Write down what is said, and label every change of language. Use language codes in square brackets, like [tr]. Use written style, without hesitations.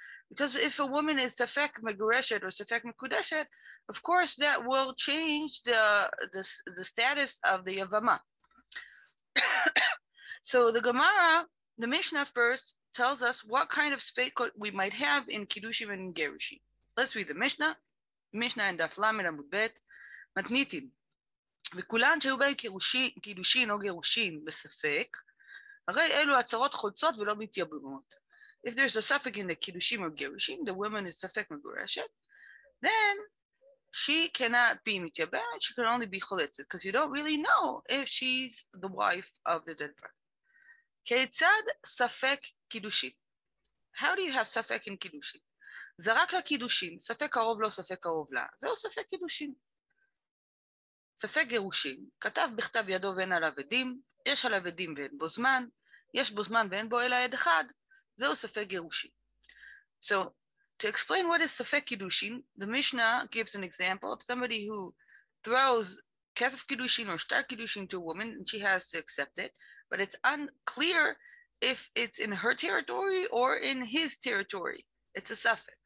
[en] Because if a woman is safek megureshet or safek mekudeshet, of course that will change the status of the Yavama. So the Gemara, the Mishnah first tells us what kind of speikot we might have in Kiddushim and Gerushin. Let's read the Mishnah. Mishnah in Daf Lamed Amud Bet. [he] מתניתין, וכולן שהיו בהן קידושין או גירושין בספק, הרי אלו הצהרות חולצות ולא מתייבמות. [en] If there's a suffix in the Kiddushim or Gerushin, the woman is safek megureshet, then she cannot be mityabemet, she can only be choletzet, because you don't really know if she's the wife of the dead brother. [he] Ketzad safek kiddushin. [en] How do you have safek in kiddushin? [he] זרק לה קידושין, ספק קרוב לו, ספק קרוב לה, זהו ספק קידושין. ספק גירושין, כתב בכתב ידו ואין עליו עדים, יש עליו עדים ואין בו זמן, יש בו זמן ואין בו אלא עד אחד, זהו ספק גירושין. [en] So, to explain what is safek kiddushin, the Mishnah gives an example of somebody who throws kesef kiddushin or shtar kiddushin to a woman and she has to accept it, but it's unclear if it's in her territory or in his territory. It's a safek.